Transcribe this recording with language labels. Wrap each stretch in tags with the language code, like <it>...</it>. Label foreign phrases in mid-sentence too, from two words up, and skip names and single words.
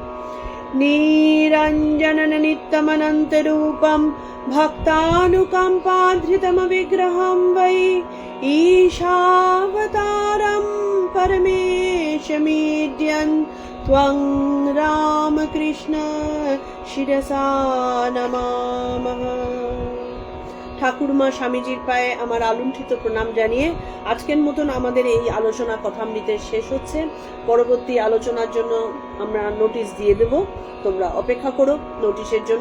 <sa>निरञ्जनं नित्यमनन्तरूपं भक्तानुकम्पाधृतमविग्रहं वै ईशावतारं परमेशमीड्यन् त्वं रामकृष्ण শিরসা নমামঃ।</sa> <bn>ঠাকুরমা স্বামীজির পায়ে আমার আলুণ্ঠিত প্রণাম জানিয়ে আজকের মতন আমাদের এই আলোচনা কথামৃতের শেষ হচ্ছে। পরবর্তী আলোচনার জন্য আমরা নোটিশ দিয়ে দেব, তোমরা অপেক্ষা করো নোটিশের জন্য।</bn>